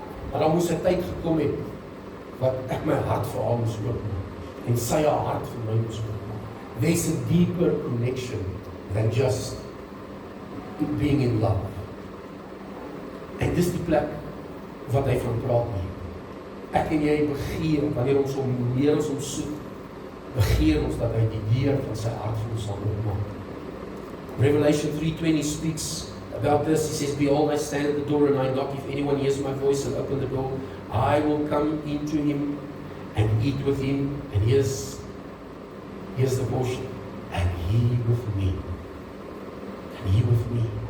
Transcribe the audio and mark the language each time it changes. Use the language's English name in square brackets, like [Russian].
[Afrikaans] Maar dan moes 'n tyd gekom het, wat ek my hart vir haar moes oopmaak, en sy haar hart vir my moes oopmaak. [English] There's a deeper connection than just being in love. [Afrikaans] En dis die plek wat hy van praat nie. Ek en jy begeer, wanneer ons hom meer as ons soek, begeer ons dat hy die deur van sy hart vir ons sal oopmaak. [English] Revelation 3:20 speaks about this. He says, "Behold, I stand at the door and I knock. If anyone hears my voice and open the door, I will come into him and eat with him." And here's the portion. And he with me. And he with me.